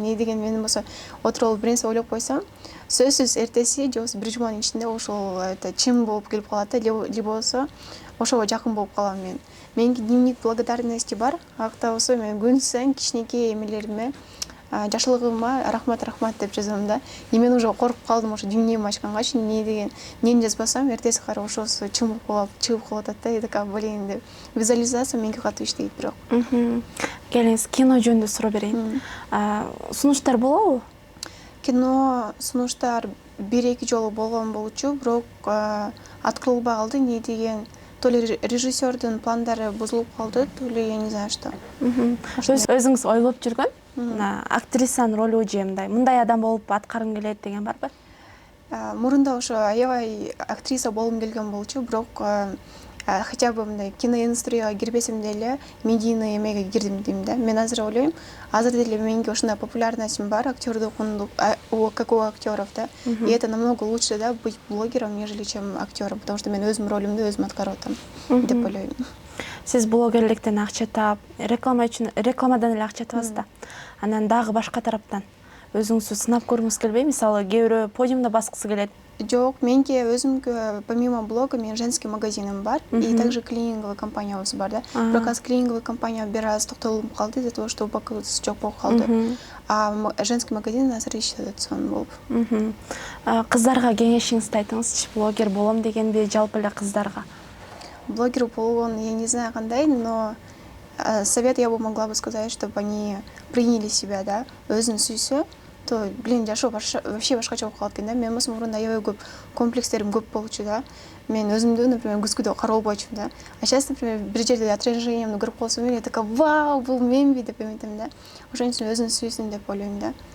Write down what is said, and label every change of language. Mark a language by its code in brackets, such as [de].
[ky] Не деген мен болсо отуруп бир нерсе ойлоп койсом, сөзсүз эртеси же болбосо бир жуманын ичинде ошол чын болуп келип калат да, же болбосо ошого жакын болуп калам мен. Менин дневник благодарности бар. Акта болсо мен күн сайын кичинекей эмелериме, жашылыгыма рахмат деп жазам да. И мен уже коркуп калдым, ошо дневнигимди ачкангачы, не деген, нени жазбасам, эртеси кара ошосу чын болуп чыгып калып атат да. [ru] Я такая, блин деп. [ky] Визуализация менге катуу иштейт бирок. Келиңиз, кино жөнүндө суроо берейин. Сунуштар болобу? Кино сунуштар 1-2 жолу болгон болчу, бирок аткарылбай калды. [ru] Не деген, то ли [ky] режиссердин пландары бузулуп калды, [ru] то ли я не знаю что. [ky] Өзүңүз ойлоп жүргөн актрисанын ролу же мындай адам болуп аткаргым келет деген барбы? Мурунда ошо аябай актриса болгум келген болчу, бирок [ru] хотя бы [ky] мындай киноиндустрияга кирбесем деле медийный эмеге кирдим дейм да. Мен азыр ойлойм, азыр деле менге ошондой популярностьм бар, актёрдук, [ru] как у актеров, [ky] да. [ru] И это намного лучше, да, быть блогером, нежели чем актером, потому что [ky] мен өзүм ролюмдү өзүм аткарып атам деп ойлойм. Сиз блогерликтен акча таап, рекламадан эле акча табасыз да. Анан дагы башка тараптан өзүңүздү сынап көргүңүз келбейби? Мисалы, кээ бирөө подиумда баскысы келет. Жок, менке өзүмкө [ru] помимо блога [ky] мен женский магазиным бар [ru] и также [ky] клининговый компаниябыз бар да. Бирок азыр клининговый компания бир аз токтолуп калды [ru] из-за того, что [ky] упаковкасы жок болуп калды. А женский магазин азыр иштеп сонун болуп. Кыздарга кеңешиңизди айтыңызчы, блогер болом дегенби, жалпы эле кыздарга? Блогер болгон, [ru] я не знаю [ky] кандай, [ru] но совет я бы могла бы сказать, чтобы они приняли себя, да, [ky] өзүн сүйсө, [ru] то, блин, [ky] жашоо [ru] вообще [ky] башкача болуп калат экен да. Мен болсом мурунда аябай көп комплекстерим көп болчу да. Мен өзүмдү, например, күзгүдө каралбойчумун да. [ru] А сейчас, [ky] например, бир жерде отражениемди көрүп калсам, [ru] я такая, [ky] вау, бул менби деп эметем да. Ошон үчүн өзүн сүйсүн деп ойлойм да.